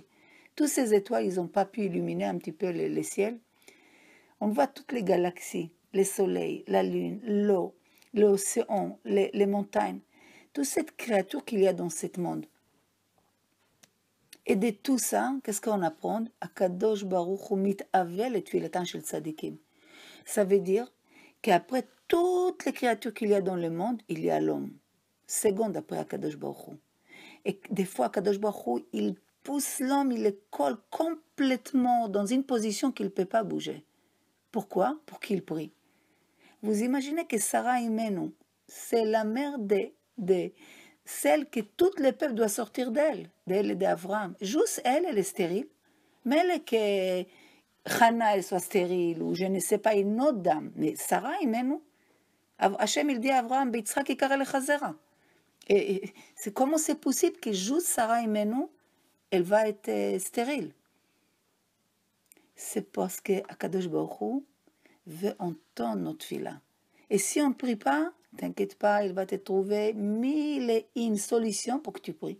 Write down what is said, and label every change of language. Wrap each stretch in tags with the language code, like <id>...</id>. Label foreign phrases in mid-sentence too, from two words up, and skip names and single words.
<fr>Toutes ces étoiles, ils n'ont pas pu illuminer un petit peu le ciel. On voit toutes les galaxies, les soleils, la lune, l'eau, l'océan, les montagnes. Toute cette créature qu'il y a dans ce monde. Et de tout ça, qu'est-ce qu'on apprend?</fr> <he>הקדוש ברוך הוא מתאווה לתפילתן של צדיקים.</he> <fr>Ça veut dire qu'après toutes les créatures qu'il y a dans le monde, il y a l'homme. Seconde après</fr> <he>הקדוש ברוך הוא.</he> <fr>Et des fois,</fr> <he>הקדוש ברוך הוא,</he> <fr>il pousse l'homme, il le colle complètement dans une position qu'il ne peut pas bouger. Pourquoi? Pour qu'il prie. Vous imaginez que Sarah Imenu, c'est la mère de celle que tout le peuple doit sortir d'elle et d'Abraham. Juste elle, elle est stérile. Mais elle que Hannah, elle soit stérile, ou je ne sais pas, une autre dame. Mais Sarah Imenu, Hachem, il dit à Abraham,</fr> <he>יצחק יקרא לך זרע.</he> <fr>Et c'est comment c'est possible que juste Sarah Imenu, elle va être stérile? C'est parce que</fr> <he>הקדוש ברוך הוא</he> <fr>veut entendre notre fila. Et si on ne prie pas, t'inquiète pas, il va te trouver mille et une solutions pour que tu pries.</fr>